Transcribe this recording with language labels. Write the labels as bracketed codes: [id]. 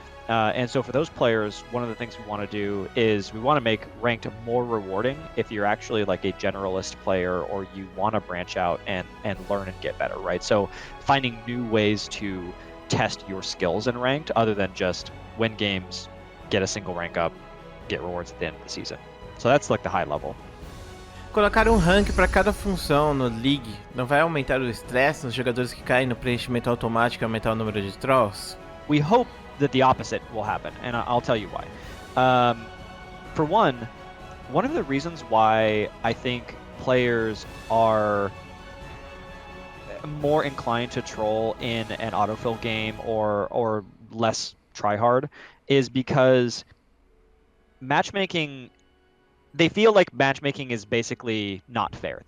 [en] And so for those players, one of the things we want to do is we want to make ranked more rewarding if you're actually like a generalist player or you want to branch out and learn and get better, right? So finding new ways to test your skills in ranked other than just win games, get a single rank up, get rewards at the end of the season. So that's like the high level. [pt] Colocar rank para cada função no League não vai aumentar o estresse nos jogadores que caem no preenchimento automático e aumentar o número de trolls? [en] We hope that the opposite will happen, and I'll tell you why. For one of the reasons why I think players are more inclined to troll in an autofill game or less tryhard is because matchmaking, they feel like matchmaking is basically not fair.